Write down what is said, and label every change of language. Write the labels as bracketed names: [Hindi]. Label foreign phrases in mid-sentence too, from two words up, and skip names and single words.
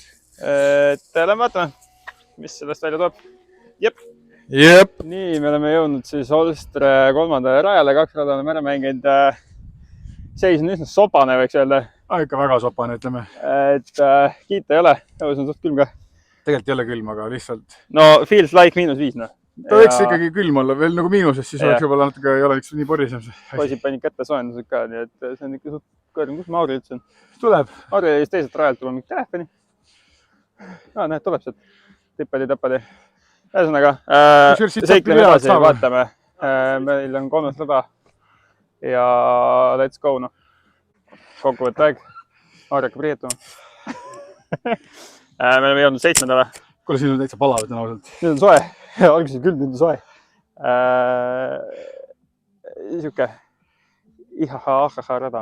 [Estonian] Lähme vaatame, mis sellest välja tuleb. Jep. Nii, me oleme jõudnud siis Holstre 3. rajale, 2 rada oleme ära mänginud. Seis on üsna sopane, võiks öelda. Ikka väga sopane, ütleme. Et kiita ei ole, õues on suht külm ka. Tegelikult ei ole külm, aga lihtsalt... [English] No, feels like -5, [Estonian] noh. Ta võiks ikkagi külm olla, veel nagu miinuses, siis oleks juba natuke ei oleks nii porisem. Poisid panid kätte soojendused ka, nii et see on ikka suht kõrgem. Kus Mauri üldse on? Tuleb. Mauri oli teiselt rajalt tuleb mingi telefoni. Näed, tuleb sealt. Tippadi. Ühesõnaga, seikleme edasi, vaatame. Meil on 3. rada ja [English] let's go, [Estonian] noh. Kokkuvõtte aeg. Mauri hakkab riietuma. Me oleme jõudnud 7. Kuule, siin on täitsa palav, täna ausalt. Nüüd on soe. Algis on küll, nüüd on soe. Siuke ihaha rada.